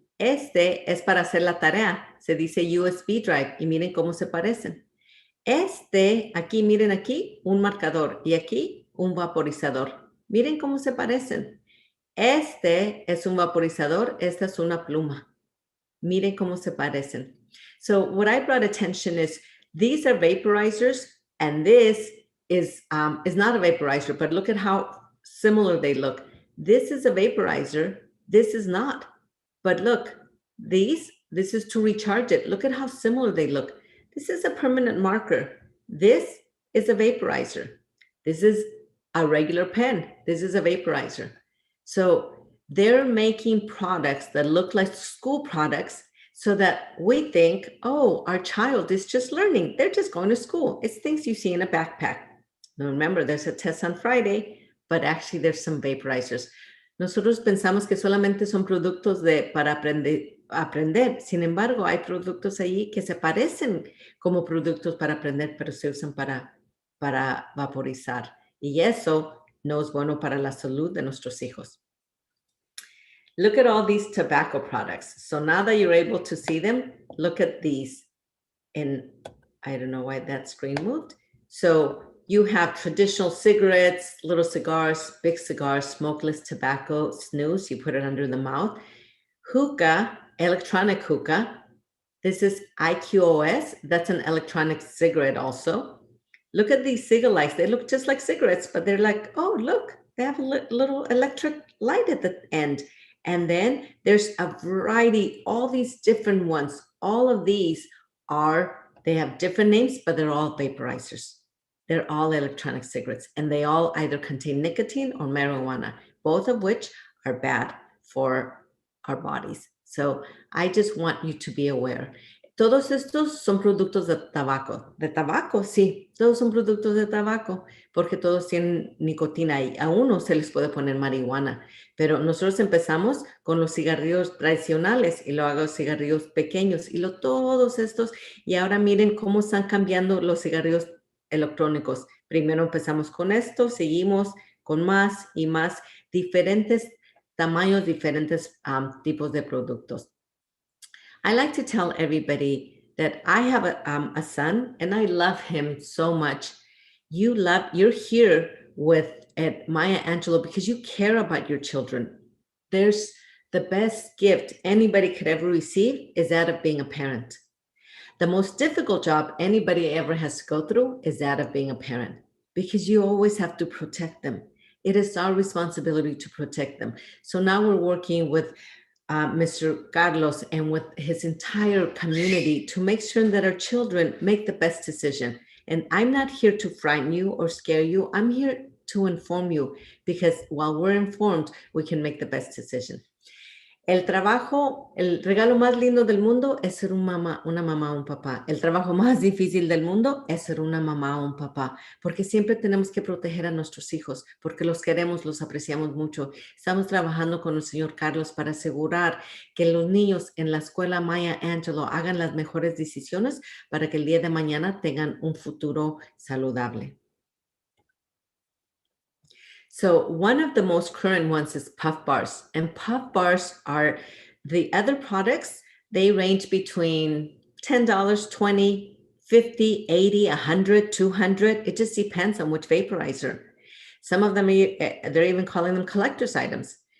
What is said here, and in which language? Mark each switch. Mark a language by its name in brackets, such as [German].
[Spanish] Este es para hacer la tarea, se dice USB drive y miren cómo se parecen. Este, aquí, miren aquí, un marcador y aquí un vaporizador. Miren cómo se parecen. Este es un vaporizador, esta es una pluma. Miren cómo se parecen. [English] So what I brought attention is these are vaporizers and this is not a vaporizer, but look at how similar they look. This is a vaporizer, this is not. But look, this is to recharge it. Look at how similar they look. This is a permanent marker. This is a vaporizer. This is a regular pen. This is a vaporizer. So they're making products that look like school products so that we think, oh, our child is just learning. They're just going to school. It's things you see in a backpack. Now remember, there's a test on Friday, but actually there's some vaporizers. [Spanish] Nosotros pensamos que solamente son productos para aprender. Sin embargo, hay productos allí que se parecen como productos para aprender, pero se usan para vaporizar. Y eso no es bueno para la salud de nuestros hijos. [English] Look at all these tobacco products. So now that you're able to see them, look at these. And I don't know why that screen moved. So you have traditional cigarettes, little cigars, big cigars, smokeless tobacco, snus, you put it under the mouth. Hookah, electronic hookah. This is IQOS. That's an electronic cigarette also. Look at these cigarette lights. They look just like cigarettes, but they're like, oh, look, they have a little electric light at the end. And then there's a variety, all these different ones. All of these they have different names, but they're all vaporizers. They're all electronic cigarettes, and they all either contain nicotine or marijuana, both of which are bad for our bodies. So I just want you to be aware. [Spanish] Todos estos son productos de tabaco. De tabaco, sí, todos son productos de tabaco, porque todos tienen nicotina y a unos se les puede poner marihuana. Pero nosotros empezamos con los cigarrillos tradicionales y luego cigarrillos pequeños y todos estos. Y ahora miren cómo están cambiando los cigarrillos electrónicos. Primero empezamos con esto, seguimos con más y más, diferentes tamaños, diferentes tipos de productos. [English] I like to tell everybody that I have a son and I love him so much. You're here at Maya Angelou because you care about your children. There's the best gift anybody could ever receive is that of being a parent. The most difficult job anybody ever has to go through is that of being a parent, because you always have to protect them. It is our responsibility to protect them. So now we're working with Mr. Carlos and with his entire community to make sure that our children make the best decision. And I'm not here to frighten you or scare you. I'm here to inform you, because while we're informed, we can make the best decision. [Spanish] El regalo más lindo del mundo es ser una mamá o un papá. El trabajo más difícil del mundo es ser una mamá o un papá, porque siempre tenemos que proteger a nuestros hijos, porque los queremos, los apreciamos mucho. Estamos trabajando con el señor Carlos para asegurar que los niños en la escuela Maya Angelou hagan las mejores decisiones para que el día de mañana tengan un futuro saludable. [English] So one of the most current ones is Puff Bars, and Puff Bars are the other products. They range between $10, $20, $50, $80, $100, $200. It just depends on which vaporizer. Some of them, they're even calling them collector's items.